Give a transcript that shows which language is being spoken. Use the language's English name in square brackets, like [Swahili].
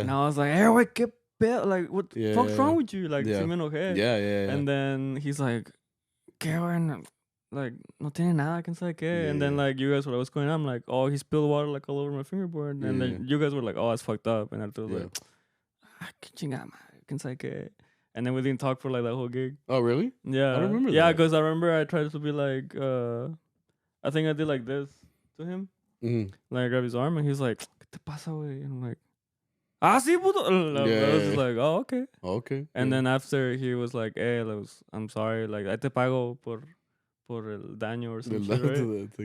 [English] And I was like, hey, wait, [Spanish] qué pedo? [English] Like, what the fuck's wrong with you? [Spanish] Like, sí me enojé. [English] Yeah. And then he's like, [Spanish] qué bueno. Like, no tiene nada, quién sabe qué. [English] And then, like, you guys were like, what's going on? I'm like, oh, he spilled water, like, all over my fingerboard. And then you guys were like, oh, it's fucked up. [Spanish] And I was like, qué chingada madre, quién sabe qué. [English] And then we didn't talk for, like, that whole gig. Oh, really? Yeah. I don't remember that. Yeah, because I remember I tried to be like, I think I did like this to him. Like, I grabbed his arm, and he's like, [Spanish] ¿qué te pasa, güey? [English] And I'm like, [Spanish] sí, puto. [English] I was just like, oh, okay. Okay. And then after, he was like, hey, I'm sorry. Like, I [Spanish] te pago por el daño [English] or some shit, right?